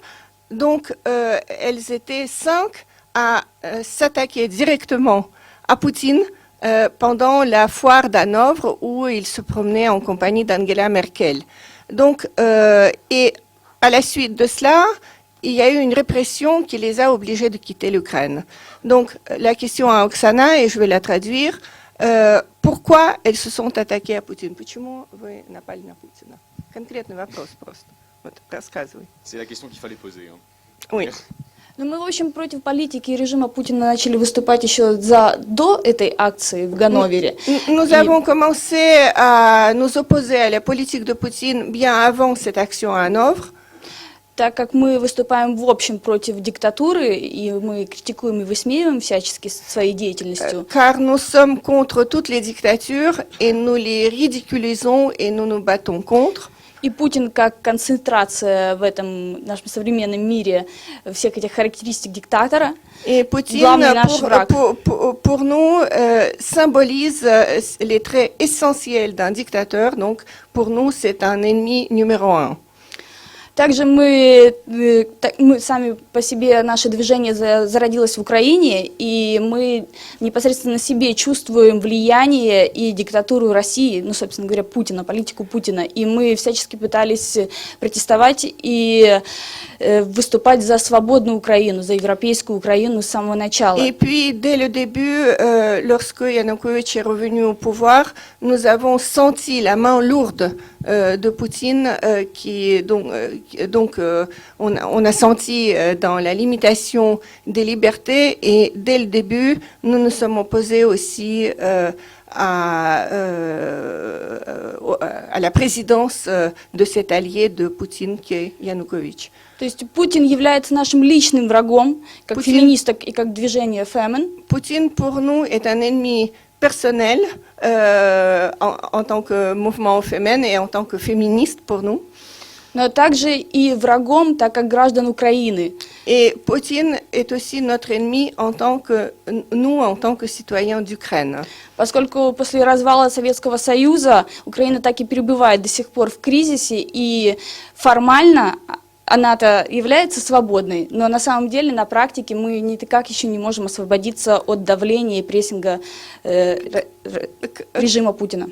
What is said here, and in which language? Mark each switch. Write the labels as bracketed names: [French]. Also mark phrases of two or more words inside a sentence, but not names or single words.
[French] Donc, elles étaient 5 à s'attaquer directement à Poutine pendant la foire d'Hanovre, où il se promenait en compagnie d'Angela Merkel. Donc, et à la suite de cela, il y a eu une répression qui les a obligés de quitter l'Ukraine. Donc, la question à Oksana, et je vais la traduire, pourquoi elles se sont attaquées à Poutine? [Russian] Почему вы напали на Путина? Конкретный вопрос просто. Вот, рассказывай. [French] C'est la question qu'il fallait poser. Hein. Oui. [Russian] Но мы, в общем, против политики и режима Путина начали выступать еще до этой акции в Ганновере. [French] Nous avons commencé à nous opposer à la politique de Poutine bien avant cette action à Hanovre. [Russian] Так как мы выступаем в общем против диктатуры, и мы критикуем и высмеиваем всячески своей деятельностью. [French] Car nous sommes contre toutes les dictatures et nous les ridiculisons et nous nous battons contre. [Russian] И Путин как концентрация в этом нашем современном мире всех этих характеристик диктатора. [French] Et Poutine, pour nous, symbolise les traits essentiels d'un dictateur. Donc, pour nous, c'est un ennemi numéro 1. [Russian] Также мы сами по себе, наше движение зародилось в Украине, и мы непосредственно на себе чувствуем влияние и диктатуру России, ну, собственно говоря, Путина, политику Путина. И мы всячески пытались протестовать и выступать за свободную Украину, за европейскую Украину с самого начала. [French] Et puis, dès le début, lorsque Yanukovych est revenu au pouvoir, nous avons senti la main lourde de Poutine, on a senti dans la limitation des libertés, et dès le début, nous nous sommes opposés aussi à la présidence de cet allié de Poutine qui est Yanukovych. [Russian] То есть Путин является нашим личным врагом, как феминисток и как движение Femen. [French] Poutine, pour nous, est un ennemi personnel en tant que mouvement féminin et en tant que féministe pour nous. [Russian] Но также и врагом, так как граждан Украины. [French] Et Poutine est aussi notre ennemi en tant que citoyens d'Ukraine. [Russian] Поскольку после развала Советского Союза Украина так и перебывает до сих пор в кризисе, и формально она-то является свободной, но на самом деле на практике мы никак еще не можем освободиться от давления и прессинга режима Путина.